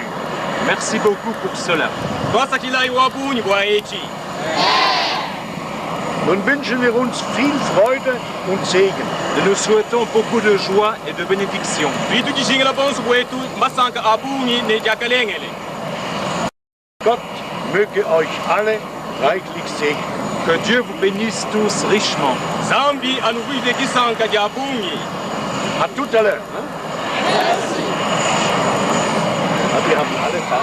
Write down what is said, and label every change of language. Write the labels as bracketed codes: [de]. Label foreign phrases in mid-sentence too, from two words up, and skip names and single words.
[fr] Merci beaucoup pour cela. [de] Nun wünschen wir uns viel Freude und Segen. [fr] Nous souhaitons beaucoup de joie et de bénédiction. [de] Gott möge euch alle reichlich segnen. [fr] Que Dieu vous bénisse tous richement. À tout à l'heure. Merci. [de] Wir haben alle